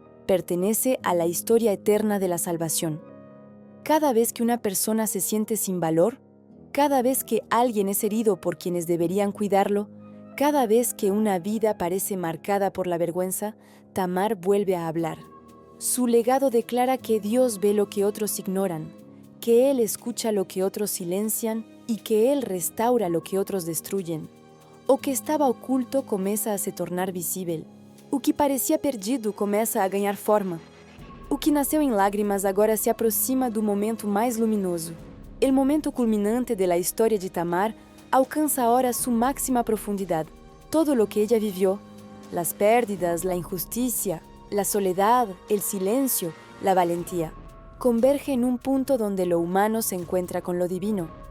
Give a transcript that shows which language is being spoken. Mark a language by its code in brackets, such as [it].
[es] Pertenece a la historia eterna de la salvación. Cada vez que una persona se siente sin valor, cada vez que alguien es herido por quienes deberían cuidarlo, cada vez que una vida parece marcada por la vergüenza, Tamar vuelve a hablar. Su legado declara que Dios ve lo que otros ignoran, que Él escucha lo que otros silencian y que Él restaura lo que otros destruyen. [pt] O que estava oculto começa a se tornar visível. O que parecia perdido começa a ganhar forma. O que nasceu em lágrimas agora se aproxima do momento mais luminoso. [es] El momento culminante de la historia de Tamar alcanza ahora su máxima profundidad. Todo lo que ella vivió, las pérdidas, la injusticia, la soledad, el silencio, la valentía, converge en un punto donde lo humano se encuentra con lo divino.